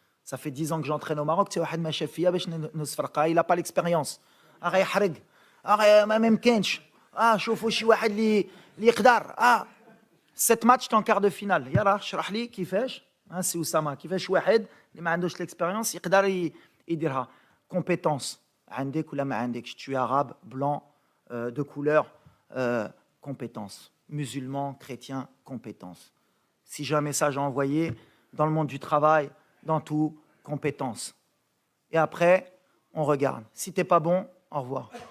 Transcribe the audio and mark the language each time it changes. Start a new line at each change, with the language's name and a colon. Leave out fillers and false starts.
French: Ça fait 10 ans que j'entraîne au Maroc, tu
Arabic: واحد ما شاف فيا باش نصفرقها,
French: il a pas l'expérience.
Arabic: غيحرق. ما ممكنش. شوفوا شي واحد اللي يقدر.
French: 7 matchs en quart de finale.
Arabic: يلا اشرح لي كيفاش. سي اسامه كيفاش واحد اللي ما عندوش l'expérience يقدر يديرها. Compétence. عندك ولا ما عندكش.
French: Tu es arabe, blanc, de couleur, compétence. Musulman, chrétien, compétence. Si j'ai un message à envoyer dans le monde du travail, dans tout, compétence. Et après, on regarde. Si tu n'es pas bon, au revoir.